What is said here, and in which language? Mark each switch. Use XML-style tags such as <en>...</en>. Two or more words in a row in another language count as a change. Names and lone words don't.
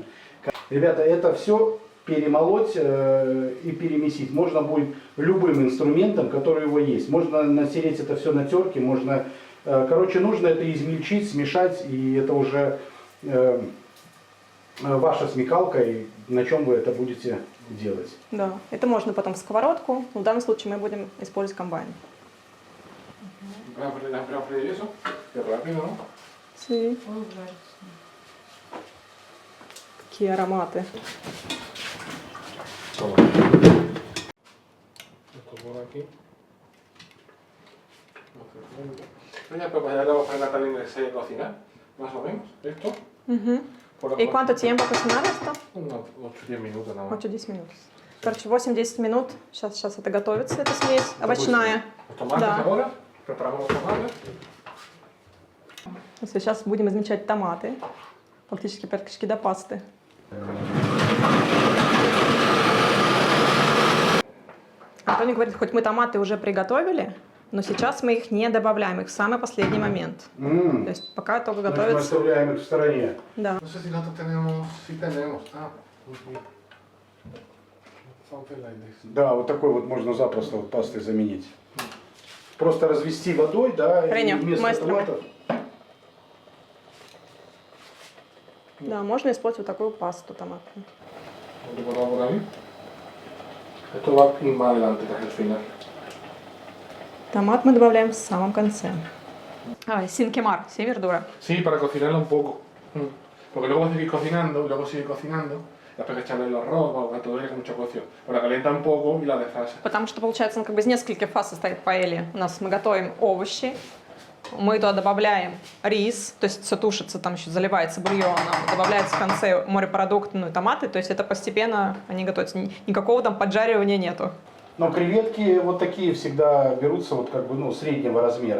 <ru>Ребята, это все перемолоть и перемесить можно будет любым инструментом, который у него есть. Можно натереть это все на терке, можно... короче, нужно это измельчить, смешать, и это уже ваша смекалка, и на чем вы это будете делать. Да, это можно потом в сковородку. Но в данном случае мы будем использовать комбайн.</ru> <es>Para freír eso, que rápido, ¿no? Sí.</es> <ru>Какие ароматы.</ru> <es>Toma. Esto por aquí. Ya, pues ya le vamos a poner también el sello de cocinar, más o menos. Esto. Угу. Por И cuánto tiempo cocinar esto? Unos 8-10 minutos nada más.</es> <ru>8-10 минут. Короче, 8-10 минут. Сейчас это готовится, эта смесь овощная.</ru> <es>Los tomates</es> <ru>Да.</ru> <es>ahora. Preparamos los tomates.</es> <ru>Сейчас будем измельчать томаты. Практически до пасты. Антоний говорит, хоть мы томаты уже приготовили, но сейчас мы их не добавляем, их в самый последний момент. То есть пока только Значит, мы готовится. оставляем их в стороне. Да.</ru> <es>No sé si nosotros tenemos. Sí tenemos.</es> <en>Ah, something like this.</en> <ru>Да, вот такой вот можно запросто вот пастой заменить. Просто развести водой, да, и Реню, вместо маэстро. томатов. Да, можно использовать такую пасту томатную.</ru> <es>Lo ponemos por ahí. Esto va más adelante, que es el final.</es> <ru>Томат мы добавляем в самом конце. Синкемар,</ru> <es>sí, verdura. Sí, para cocinarlo un poco. Porque luego va a seguir cocinando, y luego sigue cocinando. Y después hay que echarle el arroz, o todo eso con mucha cocción. Pero la calienta un poco y la desfasa.</es> <ru>Потому что, получается, он как бы из нескольких фаз состоит паэлья. У нас мы готовим овощи, мы туда добавляем рис, то есть все тушится, там еще заливается бульоном, добавляется в конце морепродукты, ну и томаты, то есть это постепенно они готовятся. Никакого там поджаривания нету. Но креветки вот такие всегда берутся вот как бы, ну, среднего размера.</ru>